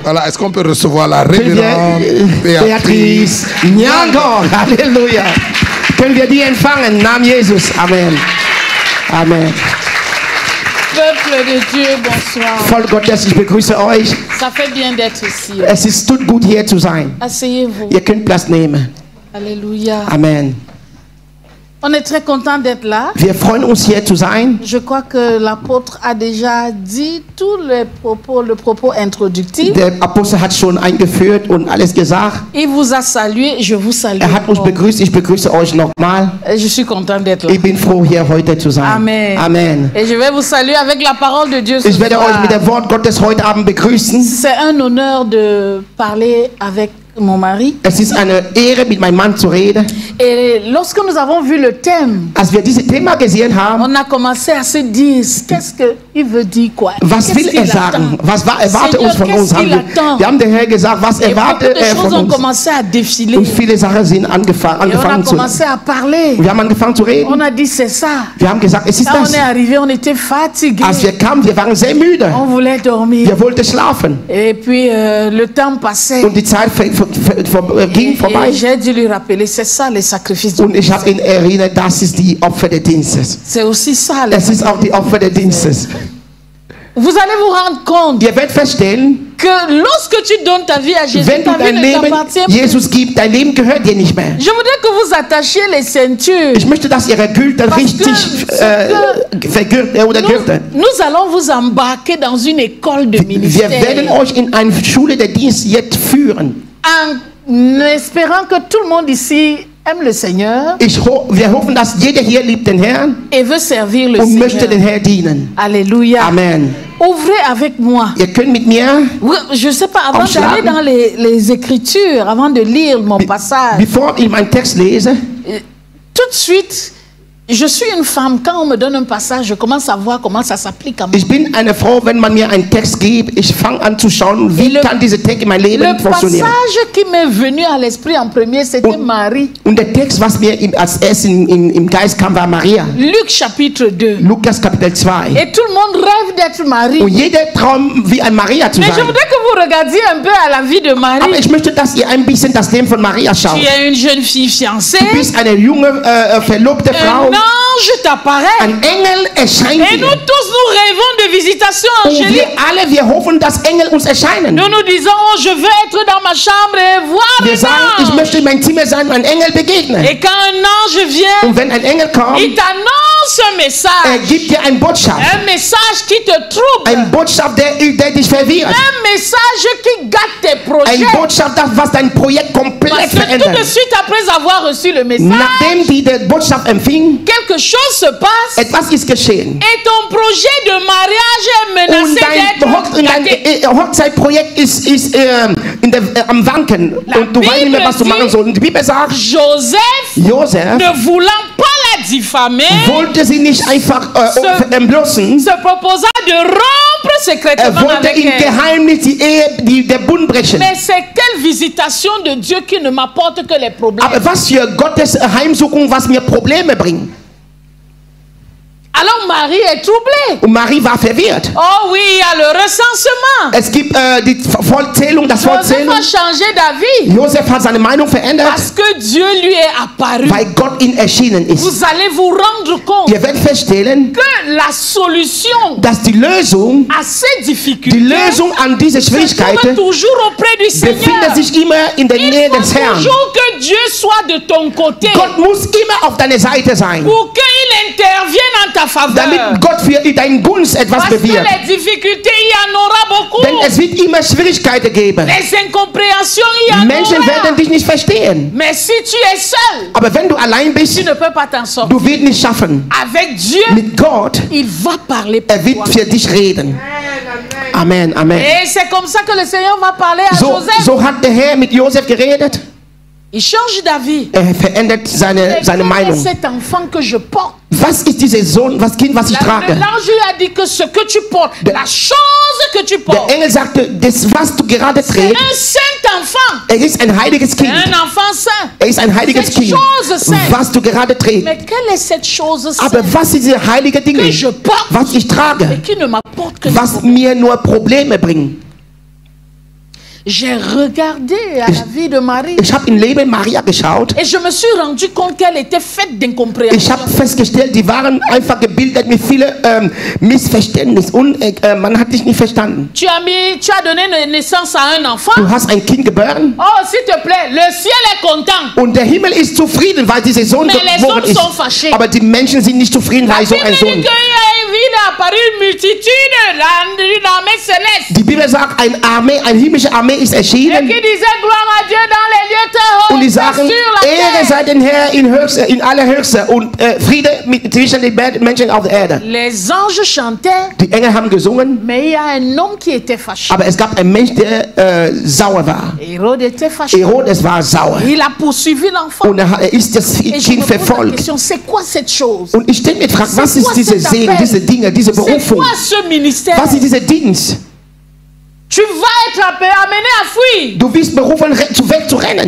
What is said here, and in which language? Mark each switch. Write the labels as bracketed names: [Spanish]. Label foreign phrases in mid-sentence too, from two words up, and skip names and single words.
[French] Voilà, est-ce qu'on peut recevoir la révérende Beatrice Nyangon? Alléluia. [German] Können wir die empfangen? Namen Jesus. Amen. Amen. [French] Peuple de Dieu, bonsoir. [German] Volk Gottes, ich begrüße euch. [French] Ça fait bien d'être ici. [German] Es ist tut gut, hier zu sein. [French] Asseyez-vous. [German] Ihr könnt Platz nehmen. [French] Alléluia. Amen. On est très content d'être là. [German] Wir freuen uns, hier zu sein. [French] Je crois que l'apôtre a déjà dit tous les propos, le propos introductif. [German] Der Apostel hat schon eingeführt und alles gesagt. [French] Il vous a salué, je vous salue. [German] Hat uns begrüßt, ich begrüße euch nochmal. [French] Je suis content d'être là. [German] Ich bin froh, hier heute zu sein. Amen. Amen. [French] Et je vais vous saluer avec la parole de Dieu. [German] Ich werde euch mit dem Wort Gottes heute Abend begrüßen. [French] C'est un honneur de parler avec mon mari. [German] Es ist eine Ehre, mit meinem Mann zu reden. [French] Et lorsque nous avons vu le thème, [German] Als wir dieses Thema gesehen haben, [French] on a commencé à se dire, qu'est-ce qu'il veut dire quoi? [German] Was will er sagen? Was erwartet uns von uns? Wir haben den Herrn gesagt, was erwartet er von uns? Und viele Sachen sind angefangen zu reden. Wir haben angefangen zu reden. [French] On a dit c'est ça. [German] Wir haben gesagt, es ist [French] Quand [German] das. [French] on est arrivé, on était fatigué. [German] Als wir kamen, wir waren sehr müde. [French] On voulait dormir. [German] Wir wollten schlafen. [French] Et puis le temps passait. [German] Und die Zeit ging vorbei. [French] Et j'ai dû lui rappeler, c'est ça les sacrifices. [German] Und ich habe ihn erinnert, das ist die Opfer des Dienstes. [French] C'est aussi ça. [German] Es ist auch die Opfer des Dienstes. [French] Vous allez vous rendre compte [German] Ihr werdet feststellen, [French] que lorsque tu donnes ta vie à Jésus, [German] wenn du [French] ta vie [German] dein [French] ne [German] Leben [French] t'appartient plus. [German] Jesus gibst, dein Leben gehört dir nicht mehr. [French] Je voudrais que vous attachiez les ceintures. [German] Ich möchte, dass ihre Gürtel [French] Parce [German] richtig vergürtet oder Gürtel. [French] Nous allons vous embarquer dans une école de ministère. [German] Wir werden euch in eine Schule der Dienst jetzt führen. [French] En espérant que tout le monde ici aime le Seigneur [German] Wir hoffen, dass jeder hier liebt den Herrn [French] et veut servir le [German] und [French] Seigneur. [German] möchte den Herrn dienen. [French] Alléluia. Amen. Ouvrez avec moi. [German] Ihr könnt mit mir, [French] Je ne sais pas, avant d'aller dans les Écritures, avant de lire mon passage, [German] bevor ich meinen Text lese, [French] tout de suite, je suis une femme. Quand on me donne un passage, je commence à voir comment ça s'applique à moi. [German] ich bin eine Frau, wenn man mir einen Text gibt, ich fange an zu schauen, wie kann dieser Text in mein Leben funktionieren. [French] Le passage qui m'est venu à l'esprit en premier, c'était Marie. [German] Und der Text, was mir als erstes im Geist kam, war Maria. [French] Luc chapitre 2. [German] Lukas Kapitel 2. [French] Et tout le monde rêve d'être Marie. [German] Und jeder träumt, wie ein Maria zu sein. [French] Mais je voudrais que vous regardiez un peu à la vie de Marie. [German] Aber ich möchte, dass ihr ein bisschen das Leben von Maria schaut. [French] Tu es une jeune fille fiancée. [German] Du bist eine junge, verlobte Frau. [French] Un ange t'apparaît. [German] Ein Engel erscheint [French] Et nous tous, nous rêvons de visitation angélique. [German] Wir hoffen, dass Engel uns erscheinen. [French] Nous nous disons, oh, je veux être dans ma chambre et voir [German] Wir sagen, ich möchte in mein Zimmer sein, ein Engel begegnen. [French] Et quand un ange vient, [German] und wenn ein Engel kommt, [French] il t'annonce un message. [German] Gibt dir eine Botschaft. [French] Un message qui te trouble. [German] Eine Botschaft, der dich verwirrt. [French] Un message qui gâte tes projets. [German] Eine Botschaft, was dein Projekt komplett verändert. [French] Tout de suite après avoir reçu le message, [German] nachdem die Botschaft empfing, [French] quelque chose se passe. [German] Etwas ist geschehen. [French] Et ton projet de mariage est menacé d'être [German] dein Hochzeitprojekt ist am Wanken. Und du weißt nicht mehr, was du machen sollst. Und die Bibel sagt, [French] Joseph, ne voulant pas la diffamer, [German] wollte sie nicht einfach entblößen. [French] Se proposa de rompre secrètement [German] wollte [French] avec [German] im Geheimnis der Bund brechen. [French] Mais c'est quelle visitation de Dieu qui ne m'apporte que les problèmes. [German] Aber was für Gottes Heimsuchung, was mir Probleme bringt. [French] Alors Marie est troublée. [German] Und Marie war verwirrt. [French] Oh oui, il y a le recensement. [German] Es gibt die Vollzählung, das Vollzählung. [French] Joseph a changé d'avis. [German] Joseph hat seine Meinung verändert. [French] Parce que Dieu lui est apparu. [German] Weil Gott ihm erschienen ist. [French] Vous allez vous rendre compte. [German] Ihr werdet feststellen, [French] que la solution [German] dass die Lösung, [French] à ces difficultés, [German] die Lösung an diese Schwierigkeiten, [French] toujours auprès du Seigneur. [German] befindet sich immer in der Nähe des Herrn. [French] Toujours que Dieu soit de ton côté. [German] Gott muss immer auf deiner Seite sein. [French] Pour qu'il intervienne en ta faveur. [German] Damit Gott für deinen Gunst etwas bewirkt. [French] Parce que les difficultés, il y en aura beaucoup. [German] Denn es wird immer Schwierigkeiten geben. [French] Les incompréhensions, il y en [German] Menschen [French] aura. [German] werden dich nicht verstehen. [French] Mais si tu es seul, [German] aber wenn du allein bist, [French] tu ne peux pas t'en sortir. [German] Du wirst nicht schaffen. [French] Avec Dieu, [German] mit Gott, [French] il va parler pour [German] wird für dich reden. Amen, amen. [French] Et c'est comme ça que le Seigneur va parler à Joseph. [German] So hat der Herr mit Josef geredet. [French] Il change d'avis. [German] Verändert seine Meinung. [French] Cet enfant que je porte. [German] Was ist dieser Sohn, Kind, was ich trage? [French] L'ange lui a dit que ce que tu portes, la chose que tu portes. [German] Der Engel sagte, das, was du gerade trägst, [French] un saint enfant. [German] Ist ein heiliges Kind. [French] Un enfant saint. [German] Ist ein heiliges Kind. Was du gerade trägst. [French] Mais quelle est cette chose sainte? [German] Aber was sind diese heiligen Dinge, [French] que je porte, [German] was ich trage, [French] et qui ne m'apporte que [German] was mir nur Probleme bringen? [French] J'ai regardé à la vie de Marie. [German] Ich habe in Leben Maria geschaut. [French] Et je me suis rendu compte qu'elle était faite d'incompréhension. [German] Ich habe festgestellt, die waren einfach gebildet mit vielen Missverständnissen und man hat dich nicht verstanden. [French] Tu as donné naissance à un enfant. [German] Du hast ein Kind geboren. [French] Oh, s'il te plaît, le ciel est content. [German] Und der Himmel ist zufrieden, weil dieser Sohn geboren ist. Aber die Menschen sind nicht zufrieden, weil so ein Sohn. Die Bibel sagt, eine himmlische Armee ist erschienen. Und die sagen, Ehre sei den Herr in allerhöchster und Friede zwischen den Menschen auf der Erde. [French] Les anges chantaient. [German] Die Engel haben gesungen. [French] Mais il y a un homme qui était fâché. [German] Aber es gab einen Mensch, der sauer war. [French] Hérode était fâché. [German] Herodes war sauer. [French] Il a poursuivi l'enfant. [German] Und er ist das Kind verfolgt. [French] C'est quoi cette chose? [German] Und ich stelle mir die Frage, was ist diese Segen, diese Dinge, diese Berufung? [French] C'est quoi ce ministère? [German] Was ist dieser Dienst? [French] Tu vas être amené à fuir. [German] Du wirst berufen, wegzurennen.